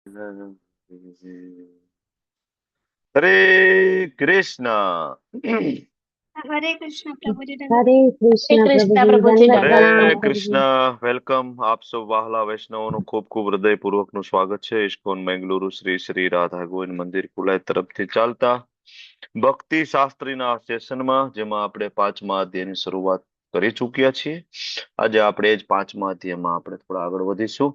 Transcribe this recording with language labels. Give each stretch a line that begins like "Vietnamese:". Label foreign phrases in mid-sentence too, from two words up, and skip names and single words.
Gujarati: હરે કૃષ્ણ.
Hindi: हरे कृष्ण प्रभु जी हरे हरे कृष्ण कृष्ण प्रभुजी, प्रभु जी दंडवत दंडवत प्रणाम
Gujarati: હરે
Hindi: प्रणाम। प्रभुजी।
Gujarati: કૃષ્ણ. વેલકમ. આપ સૌ વહાલા વૈષ્ણવોનું ખૂબ ખૂબ હૃદયપૂર્વકનું સ્વાગત છે ઇસ્કોન બેંગલુરુ શ્રી શ્રી રાધા ગોવિંદ મંદિર કુલાય તરફથી ચાલતા ભક્તિ શાસ્ત્રીના સેશનમાં, જેમાં આપણે પાંચમા અધ્યાયની શરૂઆત કરી ચૂક્યા છીએ. આજે આપણે જ પાંચમા અધ્યાયમાં આપણે થોડા આગળ વધીશું.